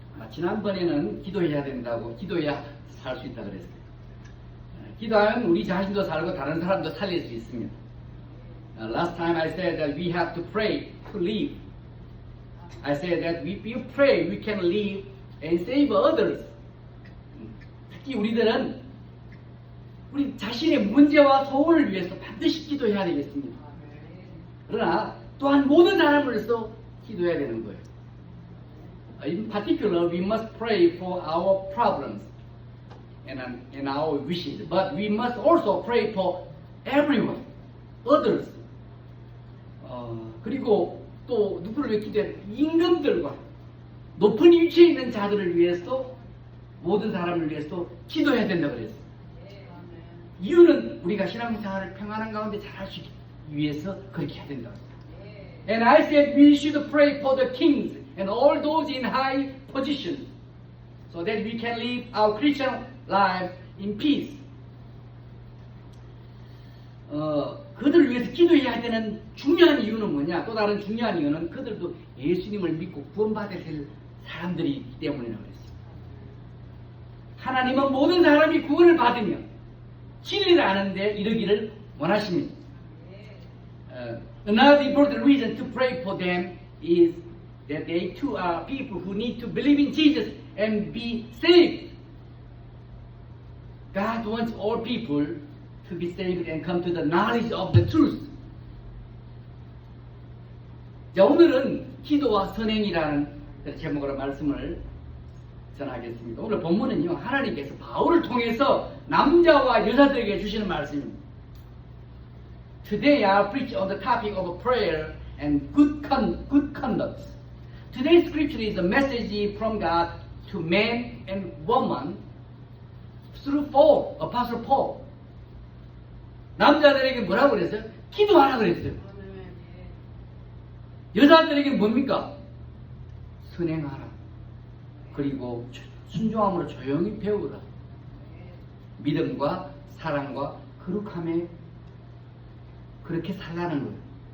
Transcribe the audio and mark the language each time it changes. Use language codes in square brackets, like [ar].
[ko] 지난번에는 기도해야 된다고, 기도해야 살 수 있다 그랬어요. 기도하면 우리 자신도 살고 다른 사람도 살릴 수 있습니다. [en] Last time I said that we have to pray to live. I said that if you pray, we can live and save others. [ko] 특히 우리들은 우리 자신의 문제와 소원을 위해서 반드시 기도해야 되겠습니다. 그러나 또한 모든 사람을 위해서 기도해야 되는 거예요. [en] In particular, we must pray for our problems and our wishes. But we must also pray for everyone, others. [ko] 그리고 또 누구를 위해 기도해? 임금들과 높은 위치에 있는 자들을 위해서, 모든 사람을 위해서 기도해야 된다고 그랬어요. 이유는 우리가 신앙생활을 평안한 가운데 잘하시기 위해서 그렇게 해야 된다고 했어요. [en] And I said we should pray for the kings and all those in high positions so that we can live our Christian life in peace. [ko] 그들을 위해서 기도해야 되는 중요한 이유는 뭐냐? 또 다른 중요한 이유는 그들도 예수님을 믿고 구원받을 사람들이기 때문이라고 했어요. 하나님은 모든 사람이 구원을 받으며 진리를 아는데 이르기를 원하십니다. [en] Another important reason to pray for them is that they too are people who need to believe in Jesus and be saved. God wants all people to be saved and come to the knowledge of the truth. [ko] 자, 오늘은 기도와 선행이라는 제목으로 말씀을 전하겠습니다. 오늘 본문은요, 하나님께서 바울을 통해서 남자와 여자들에게 주시는 말씀입니다. [en] Today I preach on the topic of prayer and good conduct. Today's scripture is a message from God to man and woman through Paul, Apostle Paul. [ko] 남자들에게 뭐라고 그랬어요? 기도하라 그랬어요. 여자들에게 뭡니까? 선행하라. 그리고 순종함으로 조용히 배우라. 믿음과 사랑과 거룩함에 그렇게 살라는 거예요.